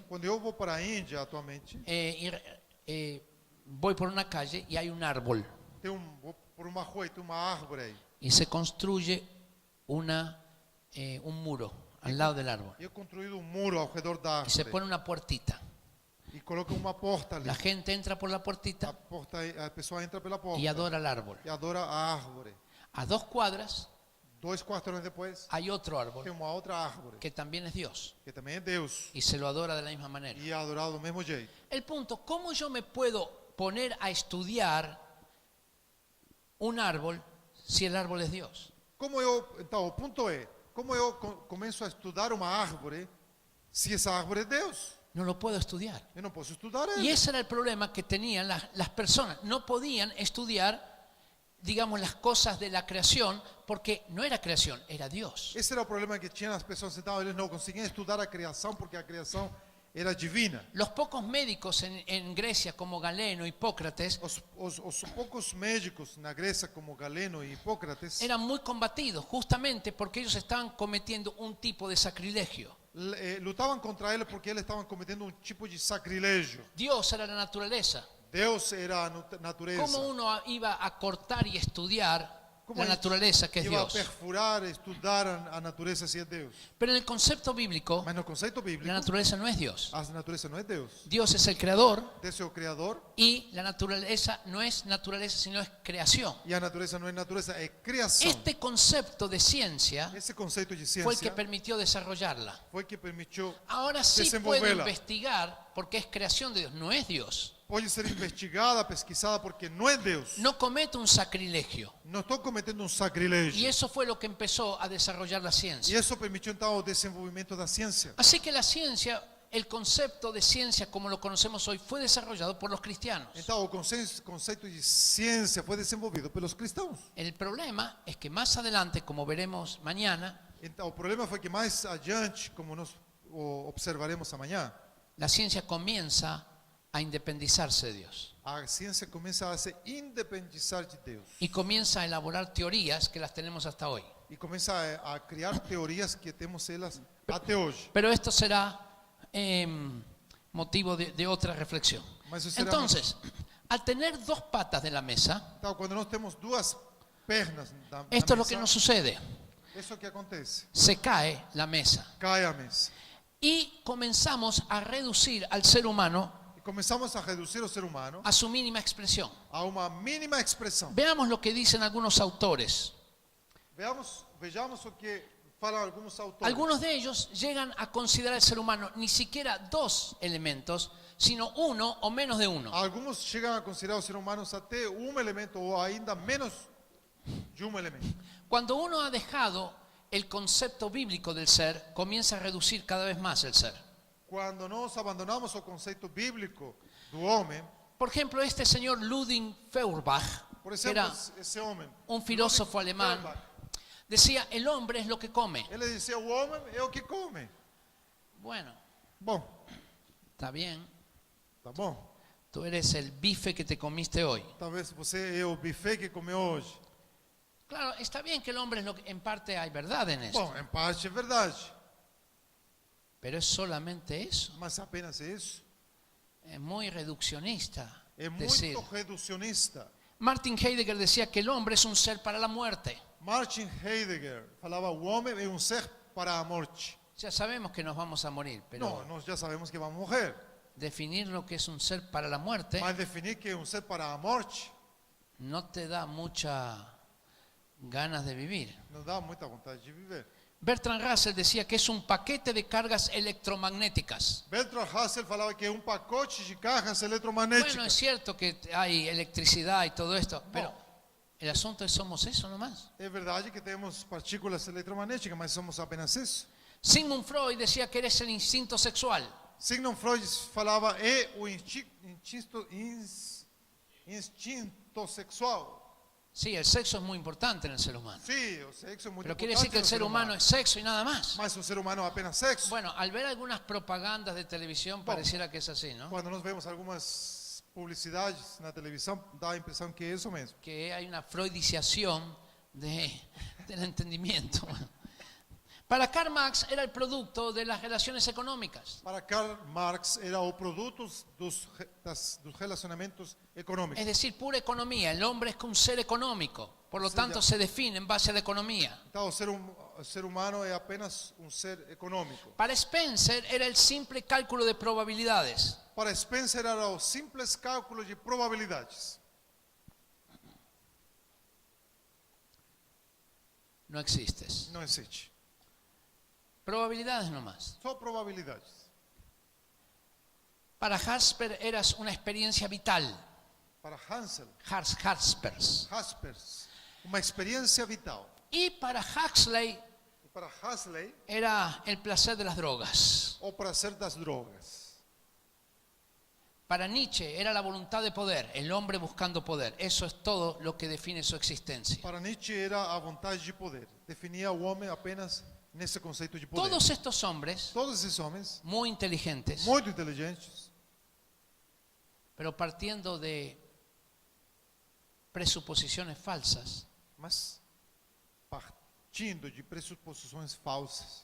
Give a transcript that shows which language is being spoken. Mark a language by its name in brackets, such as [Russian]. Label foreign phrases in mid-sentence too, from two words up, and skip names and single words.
[Portuguese] Quando eu vou para a Índia atualmente, [Spanish] voy por una calle y hay un árbol [Portuguese] vou por uma rua e tem uma árvore aí. [Spanish] y se construye un muro al lado del árbol [Portuguese] E eu construído um muro ao redor da [Spanish] y se [Portuguese] árvore. [Spanish] pone una puertita. [Portuguese] E coloca uma porta ali. [Spanish] La gente entra por la puertita [Portuguese] A pessoa entra pela porta [Spanish] y adora al árbol. [Portuguese] e adora a árvore. [Spanish] A 2 cuadras [Portuguese] 2 quarteirões depois, [Spanish] hay otro [Portuguese] tem [Spanish] árbol [Portuguese] uma outra árvore, [Spanish] que también es Dios [Portuguese] que também é Deus. [Spanish] y se lo adora de la misma manera. [Portuguese] E é adorado do mesmo jeito. [Spanish] El punto, ¿cómo yo me puedo poner a estudiar un árbol si el árbol es Dios? [Portuguese] Então, o ponto é, como eu começo a estudar uma árvore, se essa árvore é Deus? [Spanish] No lo puedo estudiar. [Portuguese] Eu não posso estudar [Spanish] Y [Portuguese] ele. [Spanish] ese era el problema que tenían las personas. No podían estudiar, digamos, las cosas de la creación porque no era creación, era Dios. [Portuguese] Esse era o problema que tinham as pessoas. Então, eles não conseguiam estudar a criação porque a criação era divina. [Spanish] Los pocos médicos en Grecia como Galeno, Hipócrates, [Portuguese] Os poucos médicos na Grécia, como Galeno e Hipócrates, [Spanish] eran muy combatidos justamente porque ellos estaban cometiendo un tipo de sacrilegio. [Portuguese] lutavam contra ele porque eles estavam cometendo um tipo de sacrilégio. [Spanish] Dios era la naturaleza. [Portuguese] Deus era a natureza. [Spanish] ¿Cómo uno iba a cortar y estudiar [Portuguese] Como [Spanish] la naturaleza que es iba a Dios? [Portuguese] perfurar, estudar a natureza se é Deus. [Spanish] Pero en el concepto bíblico, [Portuguese] Mas no conceito bíblico, [Spanish] la naturaleza no es Dios. [Portuguese] a natureza não é Deus. [Spanish] Dios es el creador [Portuguese] Deus é o Criador [Spanish] y la naturaleza no es naturaleza, sino es creación. [Portuguese] e a natureza não é natureza, é criação. [Spanish] Este concepto de ciencia [Portuguese] Esse conceito de [Spanish] fue el que [Portuguese] ciência [Spanish] permitió desarrollarla. [Portuguese] foi que permitiu, [Spanish] Ahora sí [Portuguese] Desenvolverla. [Spanish] puedo investigar porque es creación de Dios, no es Dios. [Portuguese] pode ser investigada, pesquisada, porque não é Deus. [Spanish] No comete un sacrilegio. [Portuguese] Não estou cometendo um [Spanish] Y [Portuguese] sacrilégio. [Spanish] eso fue lo que empezó a desarrollar la [Portuguese] E [Spanish] ciencia. [Portuguese] isso permitiu então o desenvolvimento da ciência. [Spanish] Así que la ciencia, el concepto de ciencia como lo conocemos hoy, fue desarrollado por los cristianos. [Portuguese] Então o conceito de ciência foi desenvolvido pelos cristãos. [Spanish] El problema es que más adelante, como veremos mañana, [Portuguese] Então o problema foi que mais adiante, como nós observaremos amanhã, [Spanish] la ciencia comienza a independizarse de Dios [Portuguese] a ciência começa a se independizar de Deus [Spanish] y comienza a elaborar teorías que las tenemos hasta hoy. [Portuguese] e começa a criar teorias que temos elas até hoje. [Spanish] Pero esto será motivo de otra reflexión. [Portuguese] Mas isso será [Spanish] Entonces, al tener 2 patas de la mesa, [Portuguese] Então, quando nós temos duas pernas na [Spanish] esto es lo [Portuguese] mesa, [Spanish] que nos sucede. [Portuguese] isso é o que acontece. [Spanish] Se cae la mesa [Portuguese] Cai a mesa. [Spanish] y comenzamos a reducir al ser humano [Portuguese] E começamos a reduzir o ser humano [Spanish] a su mínima expresión. [Portuguese] a uma mínima expressão. [Spanish] Veamos lo que dicen algunos autores. [Portuguese] Vejamos o que falam alguns autores. [Spanish] Algunos de ellos llegan a considerar al ser humano ni siquiera 2 elementos, sino 1 o menos de 1. [Portuguese] Alguns chegam a considerar os seres humanos até um elemento ou ainda menos de um elemento. [Spanish] Cuando uno ha dejado el concepto bíblico del ser, comienza a reducir cada vez más el ser. [Portuguese] Quando nós abandonamos o conceito bíblico do homem, [Spanish] Por ejemplo, este señor Ludwig Feuerbach, [Portuguese] por [Spanish] que [Portuguese] exemplo, [Spanish] era [Portuguese] esse homem, [Spanish] un filósofo [Portuguese] Ludwig [Spanish] alemán, [Portuguese] Feuerbach, [Spanish] decía, el hombre es lo que come. [Portuguese] ele dizia: o homem é o que come. [Spanish] Bueno, [Portuguese] Bom, [Spanish] está bien, [Portuguese] tá bom. [Spanish] tú eres el bife que te comiste hoy. [Portuguese] Talvez você é o buffet que comeu hoje. [Spanish] Claro, está bien que el hombre es lo que, en parte hay verdad en esto, [Portuguese] Bom, em parte é verdade, [Spanish] pero es solamente eso. [Portuguese] mas apenas é isso. [Spanish] Es muy reduccionista [Portuguese] É [Spanish] decir, [Portuguese] muito reducionista. [Spanish] Martin Heidegger decía que el hombre es un ser para la muerte. [Portuguese] Martin Heidegger falava: o homem é um ser para a morte. [Spanish] Ya sabemos que nos vamos a morir, pero [Portuguese] Não, nós já sabemos que vamos morrer. [Spanish] definir lo que es un ser para la muerte [Portuguese] Mas definir que é um ser para a morte [Spanish] no te da muchas ganas de vivir. [Portuguese] não dá muita vontade de viver. [Spanish] Bertrand Russell decía que es un paquete de cargas electromagnéticas. [Portuguese] Bertrand Russell falava que é um pacote de cargas [Spanish] Bueno, [Portuguese] eletromagnéticas. [Spanish] es cierto que hay electricidad y todo esto, pero el asunto es somos eso nomás. [Portuguese] É verdade que temos partículas eletromagnéticas, mas somos apenas isso. [Spanish] Sigmund Freud decía que eres el instinto sexual. [Portuguese] Sigmund Freud falava: é o instinto sexual. [Spanish] Sí, el sexo es muy importante en el ser humano. [Portuguese] Sim, o sexo é muito [Spanish] Pero [Portuguese] importante. [Spanish] quiere decir que el [Portuguese] no [Spanish] ser humano es sexo y nada más. [Portuguese] Mas o ser humano é apenas sexo. [Spanish] Bueno, al ver algunas propagandas de televisión pareciera que es así, ¿no? [Portuguese] Quando nós vemos algumas publicidades na televisão, dá a impressão que é isso mesmo. [Spanish] Que hay una freudiciación del entendimiento. Para Karl Marx era el producto de las relaciones económicas. Para Karl Marx era o produto dos relacionamentos econômicos. Es decir, pura economía. El hombre es un ser económico. Por lo Sí, tanto, ya. se define en base a la economía. [Portuguese] Então, o ser humano é apenas um ser econômico. [Spanish] Para Spencer era el simple cálculo de probabilidades. [Portuguese] Para Spencer era o simples cálculo de probabilidades. [Spanish] No existes. [Portuguese] Não existe. [Spanish] Probabilidades nomás. [Portuguese] Só probabilidades. [Spanish] Para Hasper eras una experiencia vital. [Portuguese] Para Hansel, Jaspers. uma experiência vital. [Spanish] Y para Huxley [Portuguese] E para Huxley, [Spanish] era el placer de las drogas. [Portuguese] o prazer das drogas. [Spanish] Para Nietzsche era la voluntad de poder, el hombre buscando poder. Eso es todo lo que define su existencia. [Portuguese] Para Nietzsche era a vontade de poder. Definia o homem apenas nesse conceito de poder. [Spanish] Todos estos hombres, [Portuguese] Todos esses homens, [Spanish] muy inteligentes, [Portuguese] muito inteligentes, [Spanish] pero partiendo de presuposiciones falsas, [Portuguese] mas partindo de pressuposições falsas,